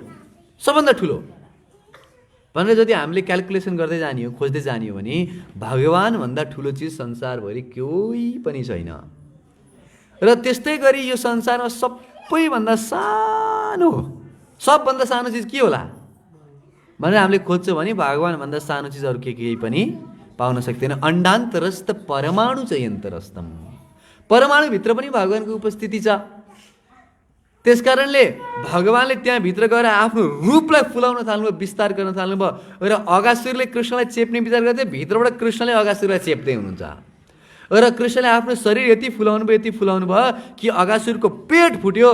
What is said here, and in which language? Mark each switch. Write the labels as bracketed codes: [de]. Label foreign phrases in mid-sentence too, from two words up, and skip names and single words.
[ne] सबभन्दा ठुलो भनेर यदि हामीले क्यालकुलेसन गर्दै जाने हो, खोज्दै जाने हो भने भगवानभन्दा ठुलो चिज संसारभरि कोही पनि छैन। र त्यस्तै गरी यो संसारमा सबैभन्दा सानो, सबभन्दा सानो चिज के होला भनेर हामीले खोज्छौँ भने भगवानभन्दा सानो चिज अरू केही पनि पाउन सक्दैन। [sa] अण्डान्तरस्थ परमाणु च यन्तरस्थम, [ne] परमाणुभित्र पनि भगवानको उपस्थिति छ। त्यस कारणले भगवानले त्यहाँभित्र गएर आफ्नो रूपलाई फुलाउन थाल्नुभयो, विस्तार गर्न थाल्नुभयो। र अगासुरले कृष्णलाई चेप्ने विचार गर्दै भित्रबाट कृष्णले अगासुरलाई चेप्दै हुनुहुन्छ। र कृष्णले आफ्नो शरीर यति फुलाउनु भयो कि अगासुरको पेट फुट्यो।